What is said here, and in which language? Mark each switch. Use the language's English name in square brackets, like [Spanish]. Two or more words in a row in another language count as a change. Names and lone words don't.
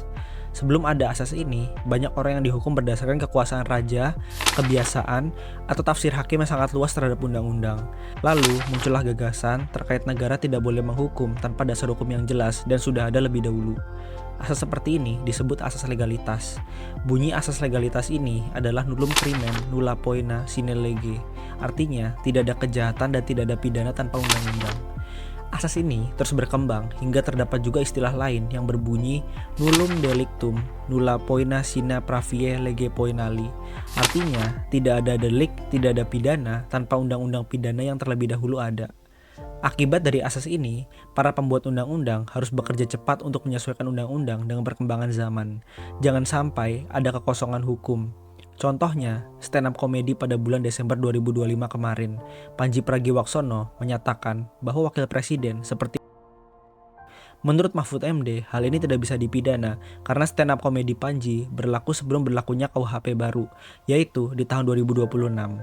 [Indonesian] Sebelum ada asas ini, banyak orang yang dihukum berdasarkan kekuasaan raja, kebiasaan, atau tafsir hakim yang sangat luas terhadap undang-undang. Lalu, muncullah gagasan terkait negara tidak boleh menghukum tanpa dasar hukum yang jelas dan sudah ada lebih dahulu. Asas seperti ini disebut asas legalitas. Bunyi asas legalitas ini adalah [Latin] nullum crimen nulla poena sine lege. [Indonesian] Artinya, tidak ada kejahatan dan tidak ada pidana tanpa undang-undang. Asas ini terus berkembang hingga terdapat juga istilah lain yang berbunyi [Latin] nullum delictum nulla poena sine pravie lege poenali. [Indonesian] Artinya, tidak ada delik, tidak ada pidana tanpa undang-undang pidana yang terlebih dahulu ada. Akibat dari asas ini, para pembuat undang-undang harus bekerja cepat untuk menyesuaikan undang-undang dengan perkembangan zaman. Jangan sampai ada kekosongan hukum. Contohnya, [English] stand up [Indonesian] komedi pada bulan Desember 2025 kemarin, Pandji Pragiwaksono menyatakan bahwa wakil presiden seperti menurut Mahfud MD, hal ini tidak bisa dipidana karena [English] stand up [Indonesian] komedi Pandji berlaku sebelum berlakunya KUHP baru, yaitu di tahun 2026.